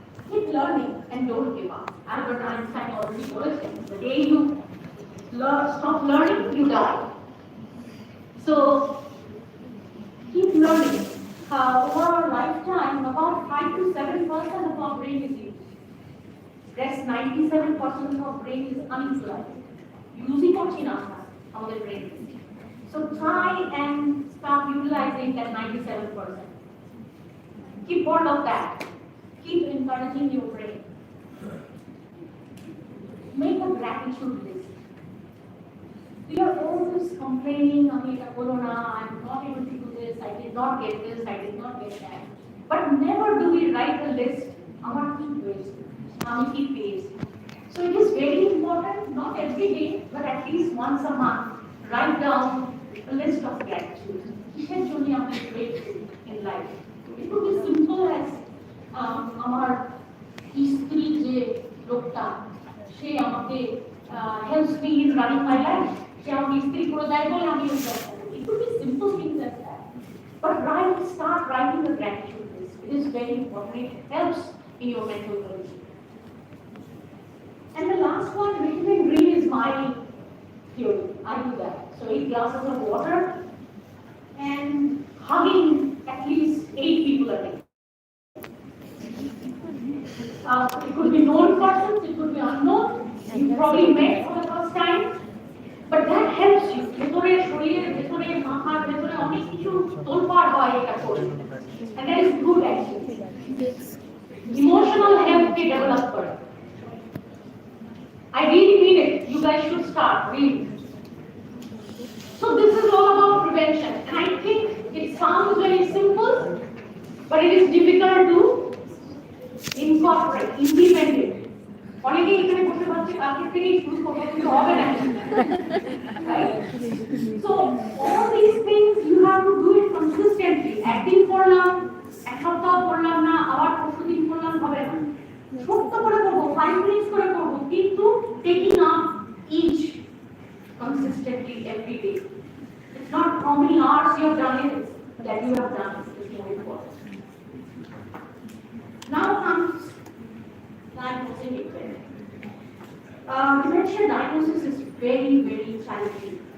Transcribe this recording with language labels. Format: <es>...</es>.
<en>Keep learning and don't give up. Albert Einstein already told us, the day you stop learning, you die. So keep learning. Over our lifetime, about 5 to 7% of our brain is used. Rest 97% of our brain is unutilized.</en> <bn>Using করছি না আমাদের brain.</bn> <en>So try and start utilizing that 97%. Keep hold of that. Keep encouraging your brain. Make a gratitude list. We are always complaining, I'm not able to do this, I did not get this, I did not get that. But never do we write a list,</en> <bn>আমার কি হয়েছে, আমি কি পেয়েছি.</bn> <en>So it is very important, not every day, but at least once a month, write down a list of gratitude.</en> <bn>কিসের জন্য আমি</bn> <en>grateful in life. It could be simple as</en> <bn>আমার স্ত্রী যে লোকটা, সে আমাকে</bn> <en>helps me in running my life.</en> <bn>সে আমাকে স্ত্রী করে দেয় বলে আমি এই কাজ করি.</bn> <en>It could be simple things like that. But start writing the gratitude list. It is very important. It helps in your mental well-being. And the last one, written in green, is my theory. I do that. So 8 glasses of water and hugging at least 8 people a day. It could be known persons, it could be unknown. You probably met for the first time, but that helps you.</en> <bn>ভেতরে শরীরের ভেতরে মাথার ভেতরে অনেক কিছু তোলপাড় হয় এটা করে,</bn> <en>and that is good actually.</en> <bn>Emotional health K develop করে.</bn> <en>I really mean it. You guys should start really. So this is all about prevention, and I think it sounds very simple, but it is difficult to incorporate, implement it.</en> <bn>অনেকে এখানে বসে ভাবছে কালকে থেকেই শুরু করবো, কিন্তু হবে না।</bn> <en>Right? So all these things you have to do it consistently.</en> <bn>একদিন করলাম, এক সপ্তাহ করলাম না, আবার পরশুদিন করলাম, হবে না। ছোট্ট করে করবো,</bn> <en>5 minutes</en> <bn>করে করবো, কিন্তু</bn> <en>taking up each consistently every day. It's not how many hours you have done it, that you have done it. It's more important. Now comes diagnosing it better. Dementia diagnosis is very, very challenging.</en>